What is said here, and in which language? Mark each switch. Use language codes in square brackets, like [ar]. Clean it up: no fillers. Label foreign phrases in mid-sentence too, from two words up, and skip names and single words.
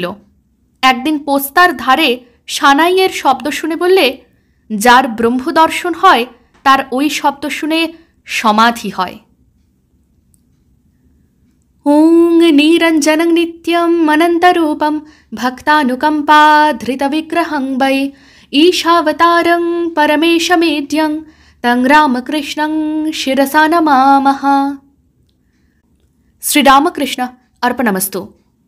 [bn] একদিন পোস্তার ধারে সানাইয়ের শব্দ শুনে বললে, যার ব্রহ্মদর্শন হয় তার ওই শব্দ শুনে সমাধি হয়। [sa] ওং নিরঞ্জনং নিত্যম অনন্তরূপম ভক্তানুকম্পাধৃতবিগ্রহং वै ईशावतारं परमेशमेद्यं तं रामकृष्णं शिरसा नमामः। श्री रामकृष्ण अर्पणमस्तु।